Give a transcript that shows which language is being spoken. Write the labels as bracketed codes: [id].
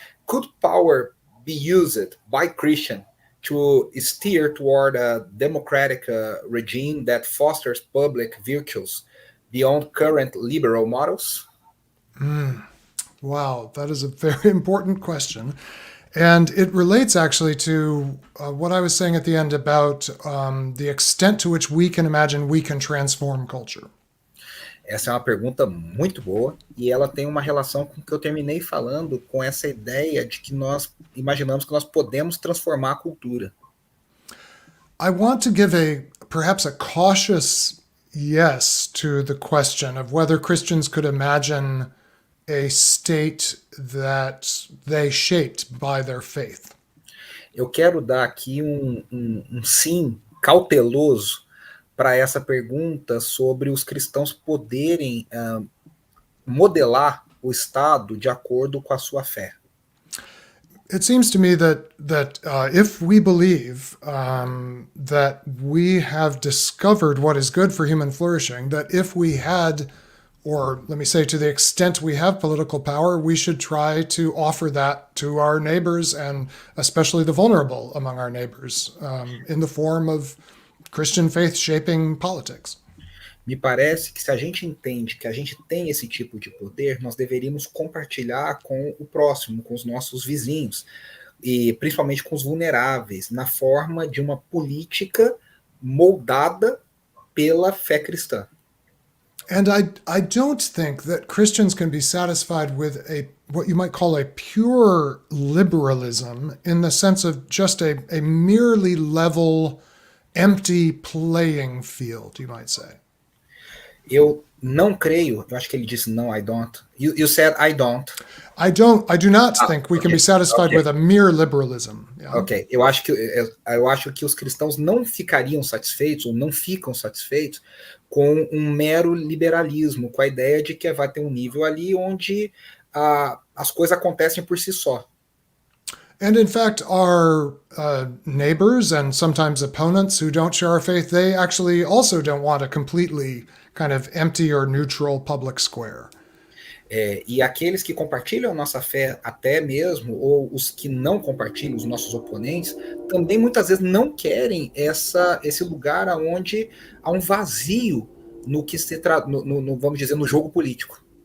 [en] Could power be used by Christians to steer toward a democratic regime that fosters public virtues beyond current liberal models? Wow, that is a very important question. And it relates actually to what I was saying at the end about the extent to which we can imagine we can transform culture. [pt] Essa é uma pergunta muito boa e ela tem uma relação com o que eu terminei falando, com essa ideia de que nós imaginamos que nós podemos transformar a cultura. [en] I want to give perhaps a cautious yes to the question of whether Christians could imagine a state that they shaped by their faith. [pt] Eu quero dar aqui um sim cauteloso para essa pergunta sobre os cristãos poderem modelar o Estado de acordo com a sua fé. [en] It seems to me that if we believe that we have discovered what is good for human flourishing, that if we had or let me say, to the extent we have political power, we should try to offer that to our neighbors, and especially the vulnerable among our neighbors, in the form of Christian faith shaping politics. [pt] Me parece que se a gente entende que a gente tem esse tipo de poder, nós deveríamos compartilhar com o próximo, com os nossos vizinhos, e principalmente com os vulneráveis, na forma de uma política moldada pela fé cristã. [en] And I don't think that Christians can be satisfied with what you might call a pure liberalism, in the sense of just a merely level, empty playing field, you might say. [pt] Eu não creio, eu acho que ele disse não, [en] I don't. You said I don't. I do not think we can be satisfied with a mere liberalism. Yeah. [pt] Ok, eu acho que os cristãos não ficariam satisfeitos, ou não ficam satisfeitos, com um mero liberalismo, com a ideia de que vai ter um nível ali onde as coisas acontecem por si só. [en] And in fact, our neighbors and sometimes opponents who don't share our faith, they actually also don't want a completely kind of empty or neutral public square. [pt] E aqueles que compartilham a nossa fé, até mesmo, ou os que não compartilham, os nossos oponentes, também muitas vezes não querem esse lugar onde há um vazio no que vamos dizer, no jogo político.